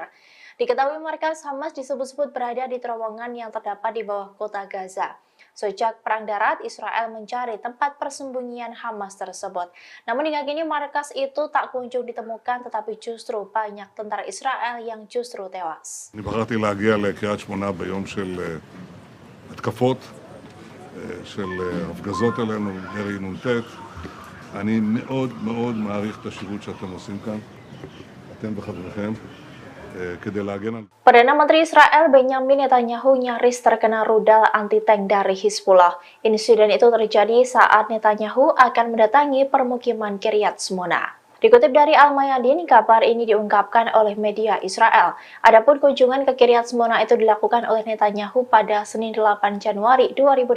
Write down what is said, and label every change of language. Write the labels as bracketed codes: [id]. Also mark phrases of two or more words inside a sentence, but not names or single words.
[id] Diketahui markas Hamas disebut-sebut berada di terowongan yang terdapat di bawah kota Gaza. Sejak Perang Darat, Israel mencari tempat persembunyian Hamas tersebut. Namun hingga kini markas itu tak kunjung ditemukan, tetapi justru banyak tentara Israel yang justru tewas. [he] אני בחרתי להגיע לקריית שמונה ביום של התקפות, של הפגזות עלינו, ירי נ"ט. אני מאוד מאוד מעריך את השירות שאתם עושים כאן, אתם וחבריכם, כדי להגן על... [id] Perdana Menteri Israel Benjamin Netanyahu nyaris terkena rudal anti-tank dari Hizbullah. Insiden itu terjadi saat Netanyahu akan mendatangi permukiman Kiryat Shmona. Dikutip dari Al-Mayadin, kabar ini diungkapkan oleh media Israel. Adapun kunjungan ke Kiryat Shmona itu dilakukan oleh Netanyahu pada Senin 8 Januari 2024.